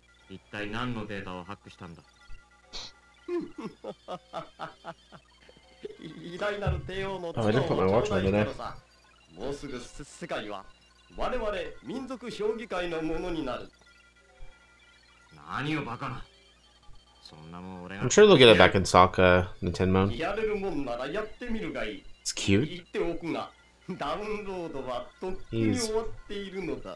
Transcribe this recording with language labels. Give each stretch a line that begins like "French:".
Japanese: 一体何のデータをハックしたんだ。偉大なる帝王の頭を持ちないからさ。もうすぐ世界は我々民族評議会のものになる。何をバカな。そんなもん俺が。
English: I'm sure they'll get it back in stock, Nintendo Moan.
Japanese: やれるもんならやってみるがいい。
English: It's cute.
Japanese: 言っておくが、ダウンロードはとっくに終わっているのだ。